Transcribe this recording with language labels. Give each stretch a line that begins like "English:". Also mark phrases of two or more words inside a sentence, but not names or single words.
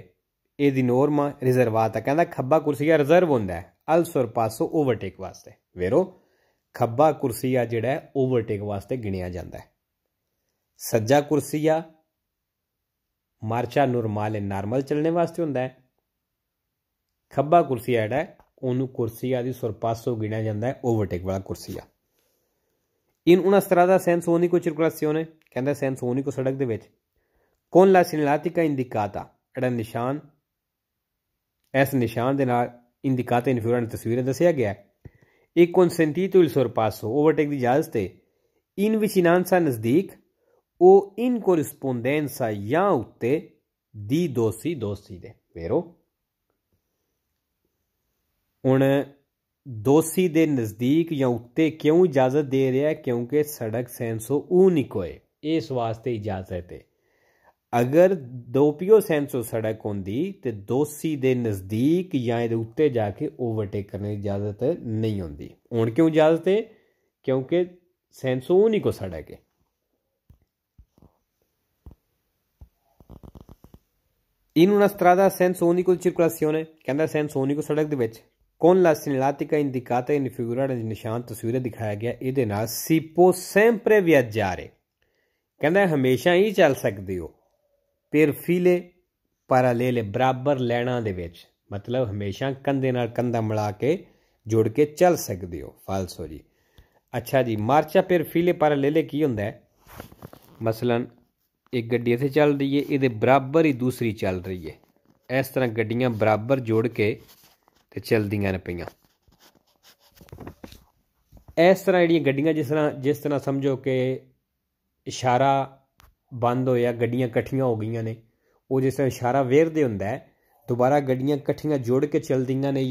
Punjabi: ਇਹਦੀ
Italian: norma riservata
Punjabi: ਕਹਿੰਦਾ ਖੱਬਾ ਕੁਰਸੀਆ ਰਿਜ਼ਰਵ ਹੁੰਦਾ ਹੈ
Italian: al sorpasso
Punjabi: overtake ਵਾਸਤੇ ਵੇਰੋ ਖੱਬਾ ਕੁਰਸੀਆ ਜਿਹੜਾ ਹੈ ਓਵਰਟੇਕ ਵਾਸਤੇ ਗਿਣਿਆ ਜਾਂਦਾ ਹੈ ਸੱਜਾ ਕੁਰਸੀਆ
Italian: marcia normale
Punjabi: ਨਾਰਮਲ ਚੱਲਣੇ ਵਾਸਤੇ ਹੁੰਦਾ ਹੈ ਖੱਬਾ ਕੁਰਸੀਆ ਜਿਹੜਾ ਉਹਨੂੰ ਕੁਰਸੀਆ ਦੀ sorpasso ਗਿਣਿਆ ਜਾਂਦਾ ਹੈ ਓਵਰਟੇਕ ਵਾਲਾ ਕੁਰਸੀਆ
Italian: in una strada senso unico circolazione
Punjabi: ਕਹਿੰਦਾ
Italian: senso unico
Punjabi: ਸੜਕ ਦੇ ਵਿੱਚ
Italian: con la segnaletica indicata
Punjabi: ਜਿਹੜਾ ਨਿਸ਼ਾਨ ਇਸ ਨਿਸ਼ਾਨ ਦੇ ਨਾਲ
Italian: indicata in figura
Punjabi: ਤਸਵੀਰ ਦੱਸਿਆ ਗਿਆ
Italian: è consentito il sorpasso
Punjabi: ਓਵਰਟੇਕ ਦੀ ਇਜਾਜ਼ਤ ਹੈ
Italian: in vicinanza
Punjabi: ਨਜ਼ਦੀਕ
Italian: o in corrispondenza
Punjabi: ਜਾਂ ਉੱਤੇ di ਦੋਸੀ ਦੇ ਵੇਰੋ ਹੁਣ ਦੋਸੀ ਦੇ ਨਜ਼ਦੀਕ ਜਾਂ ਉੱਤੇ ਕਿਉਂ ਇਜਾਜ਼ਤ ਦੇ ਰਿਹਾ ਕਿਉਂਕਿ ਸੜਕ ਸੈਂਸੋ unico ਹੈ ਇਸ ਵਾਸਤੇ ਇਜਾਜ਼ਤ ਹੈ ਅਗਰ
Italian: doppio senso
Punjabi: ਸੜਕ ਹੁੰਦੀ ਤੇ ਦੋਸੀ ਦੇ ਨਜ਼ਦੀਕ ਜਾਂ ਇਹਦੇ ਉੱਤੇ ਜਾ ਕੇ ਓਵਰਟੇਕ ਕਰਨ ਦੀ ਇਜਾਜ਼ਤ ਨਹੀਂ ਹੁੰਦੀ ਹੁਣ ਕਿਉਂ ਇਜਾਜ਼ਤ ਹੈ ਕਿਉਂਕਿ senso unico ਸੜਕ ਹੈ
Italian: In una strada senza unico di circolazione,
Punjabi: ਕਹਿੰਦਾ
Italian: senza unico
Punjabi: ਸੜਕ ਦੇ ਵਿੱਚ
Italian: con la segnaletica indicata in figura
Punjabi: ਦੇ ਨਿਸ਼ਾਨ ਤਸਵੀਰ ਦਿਖਾਇਆ ਗਿਆ ਇਹਦੇ ਨਾਲ
Italian: si può sempre viaggiare
Punjabi: ਕਹਿੰਦਾ ਹਮੇਸ਼ਾ ਹੀ ਚੱਲ ਸਕਦੇ ਹੋ
Italian: per file parallele
Punjabi: ਬਰਾਬਰ ਲੈਣਾ ਦੇ ਵਿੱਚ ਮਤਲਬ ਹਮੇਸ਼ਾ ਕੰਧੇ ਨਾਲ ਕੰਧਾ ਮਿਲਾ ਕੇ ਜੁੜ ਕੇ ਚੱਲ ਸਕਦੇ ਹੋ ਫਾਲਸੋ ਜੀ। ਅੱਛਾ ਜੀ
Italian: marcia per file parallele
Punjabi: ਕੀ ਹੁੰਦਾ ਹੈ ਮਸਲਨ ਇੱਕ ਗੱਡੀ ਇੱਥੇ ਚੱਲ ਰਹੀ ਹੈ ਇਹ ਬਰਾਬਰ ਹੀ ਦੂਸਰੀ ਚੱਲ ਰਹੀ ਹੈ ਇਸ ਤਰ੍ਹਾਂ ਗੱਡੀਆਂ ਬਰਾਬਰ ਜੁੜ ਕੇ ਤੇ ਚੱਲਦੀਆਂ ਨਾ ਪਈਆਂ ਇਸ ਤਰ੍ਹਾਂ ਜਿਹੜੀਆਂ ਗੱਡੀਆਂ ਜਿਸ ਤਰ੍ਹਾਂ ਸਮਝੋ ਕਿ ਇਸ਼ਾਰਾ ਬੰਦ ਹੋਇਆ ਗੱਡੀਆਂ ਕੱਠੀਆਂ ਹੋ ਗਈਆਂ ਨੇ ਉਹ ਜਿਸ ਤਰ੍ਹਾਂ ਇਸ਼ਾਰਾ ਵੇਰਦੇ ਹੁੰਦਾ ਹੈ ਦੋਬਾਰਾ ਗੱਡੀਆਂ ਕੱਠੀਆਂ ਜੁੜ ਕੇ ਚੱਲਦੀਆਂ ਨੇ